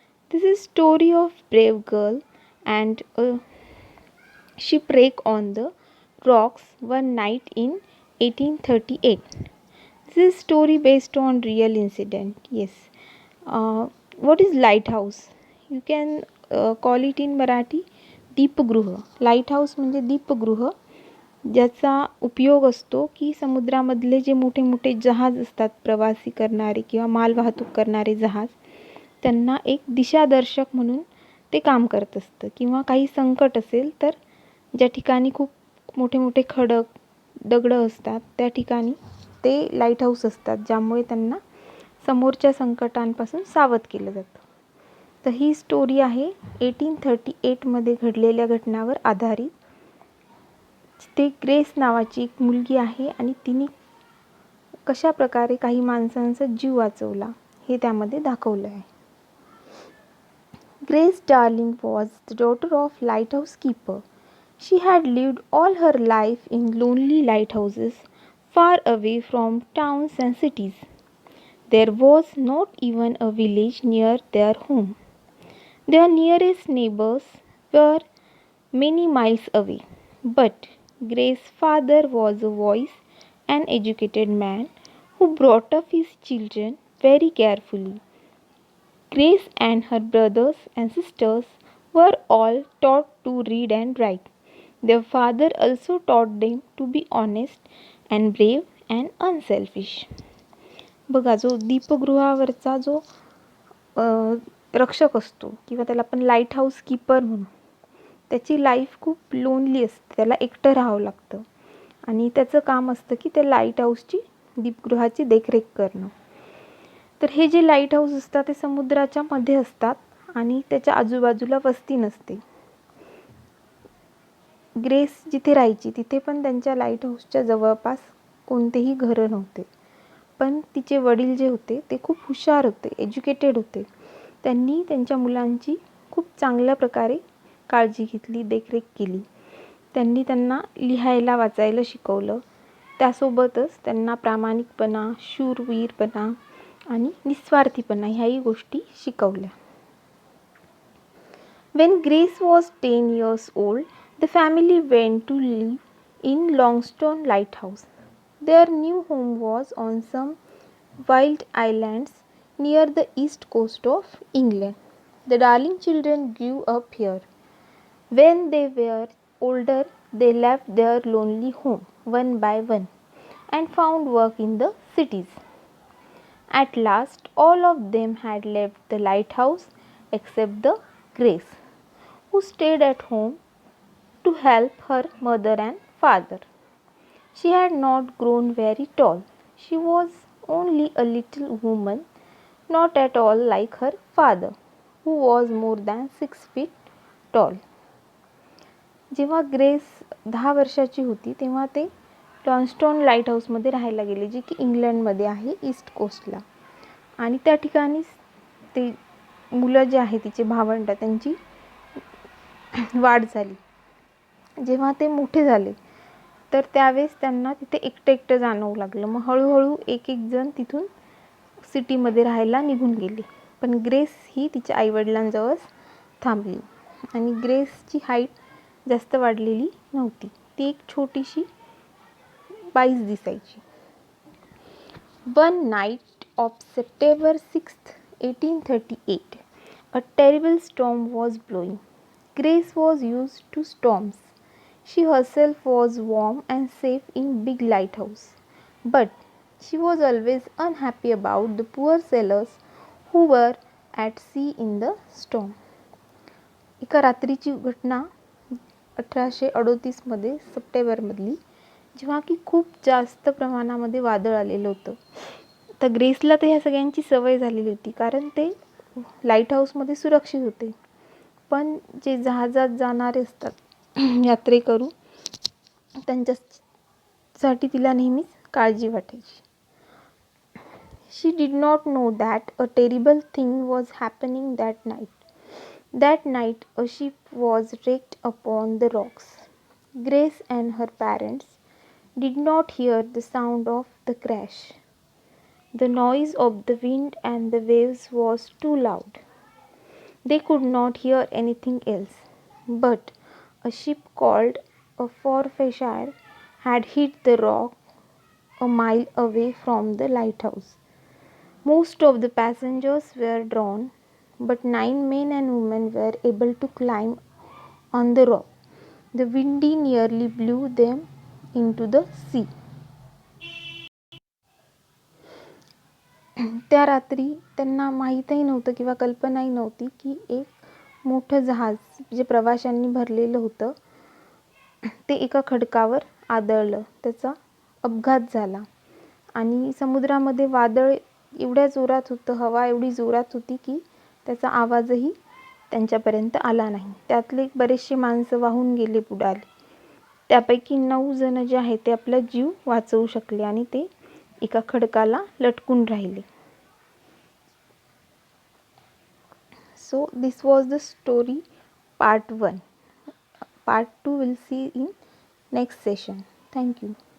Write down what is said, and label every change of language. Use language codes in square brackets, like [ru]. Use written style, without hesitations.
[en] This is story of brave girl and a shipwreck on the rocks one night in 1838. This is story based on real incident. Yes. What is lighthouse? You can call it in Marathi दीपगृह. [mr] Lighthouse म्हणजे दीपगृह, ज्याचा उपयोग असतो की समुद्रामधले जे मोठे मोठे जहाज असतात, प्रवासी करणारे किंवा मालवाहतूक करणारे जहाज, त्यांना एक दिशादर्शक म्हणून ते काम करत असतं. किंवा काही संकट असेल तर ज्या ठिकाणी खूप मोठे मोठे खडक दगडं असतात त्या ठिकाणी ते लाईटहाऊस असतात, ज्यामुळे त्यांना समोरच्या संकटांपासून सावध केलं जातं. तर ही स्टोरी आहे 1838मध्ये घडलेल्या घटनावर आधारित. ते ग्रेस नावाची एक मुलगी आहे आणि तिने कशा प्रकारे काही माणसांचा जीव वाचवला हे त्यामध्ये दाखवलं आहे. [en] Grace Darling was the daughter of lighthouse keeper. She had lived all her life in lonely lighthouses far away from towns and cities. There was not even a village near their home. Their nearest neighbors were many miles away. But Grace's father was a wise and educated man who brought up his children very carefully. Grace and her brothers and sisters were all taught to read and write. Their father also taught them to be honest and brave and unselfish. [mr] बघा, जो दीपगृहावरचा जो रक्षक असतो किंवा त्याला आपण light house keeper म्हणू, त्याची लाईफ खूप लोनली असते. त्याला एकटं राहावं लागतं आणि त्याचं काम असतं की त्या लाईट हाऊसची, दीपगृहाची देखरेख करणं. तर हे जे लाईट हाऊस असतात ते समुद्राच्या मध्ये असतात आणि त्याच्या आजूबाजूला वस्ती नसते. ग्रेस जिथे राहायची तिथे पण त्यांच्या लाईट हाऊसच्या जवळपास कोणतेही घरं नव्हते. पण तिचे वडील जे होते ते खूप हुशार होते, एज्युकेटेड होते. त्यांनी त्यांच्या मुलांची खूप चांगल्या प्रकारे काळजी घेतली, देखरेख केली. त्यांनी त्यांना लिहायला वाचायला शिकवलं. त्यासोबतच त्यांना प्रामाणिकपणा, शूरवीरपणा आणि निस्वार्थीपणा ह्याही गोष्टी शिकवल्या. [en] When Grace was 10 years old, the family went to live in Longstone Lighthouse. Their new home was on some wild islands near the east coast of England. The Darling children grew up here. When they were older, they left their lonely home one by one and found work in the cities. At last, all of them had left the lighthouse except the Grace, who stayed at home to help her mother and father. She had not grown very tall. She was only a little woman, not at all like her father, who was more than 6 feet tall. [mr] जेव्हा grace 10 वर्षाची होती तेव्हा ते लॉन्स्टोन light हाऊसमध्ये राहायला गेले, जे की इंग्लंडमध्ये आहे, ईस्ट कोस्टला. आणि त्या ठिकाणी ते मुलं जे आहे तिचे भावंड, त्यांची वाढ झाली. जेव्हा ते मोठे झाले तर त्यावेळेस त्यांना तिथे एकटं एकटं जाणवू लागलं. मग हळूहळू एक एक जण तिथून सिटीमध्ये राहायला निघून गेले. पण ग्रेस ही तिच्या आईवडिलांजवळच थांबली आणि ग्रेसची हाईट जास्त वाढलेली नव्हती. ती एक छोटीशी बाईच दिसायची. [en] One night of September 6th, 1838, a terrible storm was blowing. Grace was used to storms. She herself was warm and safe in big lighthouse. But she was always unhappy about the poor sailors who were at sea in the storm. [mr] एका रात्रीची घटना 1838मध्ये सप्टेंबरमधली, जेव्हा की खूप जास्त प्रमाणामध्ये वादळ आलेलं होतं. तर ग्रेसला तर ह्या सगळ्यांची सवय झालेली होती, कारण ते लाईट हाऊसमध्ये सुरक्षित होते. पण जे जहाजात जाणारे असतात यात्रेकरू, त्यांच्यासाठी तिला नेहमीच काळजी वाटायची. [en] She did not know that a terrible thing was happening that night. That night a ship was wrecked upon the rocks. Grace and her parents did not hear the sound of the crash. The noise of the wind and the waves was too loud. They could not hear anything else. But a ship called a Forfarshire had hit the rock a mile away from the lighthouse. Most of the passengers were drowned, but 9 men and women were able to climb on the rock. The wind nearly blew them into the sea. [mr] त्या रात्री त्यांना माहीतही नव्हतं किंवा कल्पनाही नव्हती की एक मोठं जहाज जे प्रवाशांनी भरलेलं होतं ते एका खडकावर आदळलं. त्याचा अपघात झाला आणि समुद्रामध्ये वादळ एवढ्या जोरात होतं, हवा एवढी जोरात होती की त्याचा आवाजही त्यांच्यापर्यंत आला नाही. त्यातले बरेचसे माणसं वाहून गेले, बुडाले. त्यापैकी 9 जण जे आहेत ते आपला जीव वाचवू शकले आणि ते एका खडकाला लटकून राहिले. [en] So this was the story part 1. Part 2 we'll see in next session. Thank you.